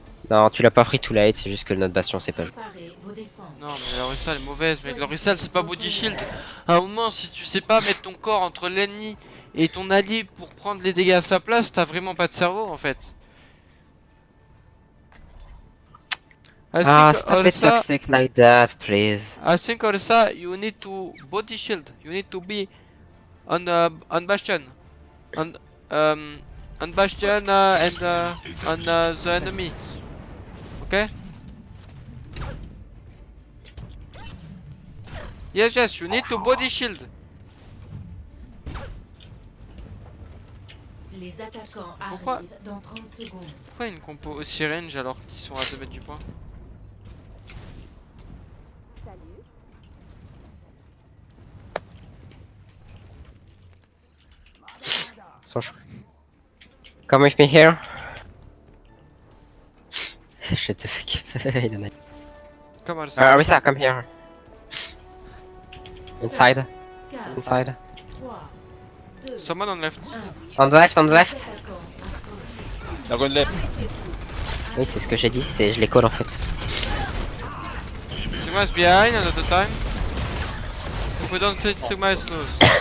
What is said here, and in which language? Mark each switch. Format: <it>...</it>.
<fr>Non, tu l'as pas pris</fr> <en>too late,</en> <fr>c'est juste que notre Bastion c'est pas joué. Non, mais la Orisa elle est mauvaise, mec. La Orisa c'est pas body shield. À un moment, si tu sais pas mettre ton corps entre l'ennemi et ton allié pour prendre les dégâts à sa place, t'as vraiment pas de cerveau en fait.</fr> <en>Ah, stop it toxic like that, please. I think Orisa, you need to body shield. You need to be on Bastion, on Bastion and on the enemy. Okay? Yes, you need to body shield.</en> <fr>Les attaquants Pourquoi arrivent dans 30 secondes. Pourquoi une compo aussi range alors qu'ils sont à 2 mètres du point?</fr> <en>So come with me here. Shit the fuck. Come on, Orisa, come here. Inside. Someone on left. On the left. They're going left.</en> <fr>Oui, c'est ce que j'ai dit, je les colle en fait.</fr> <en>Sigma is behind another time. If we don't take Sigma is lose.</en>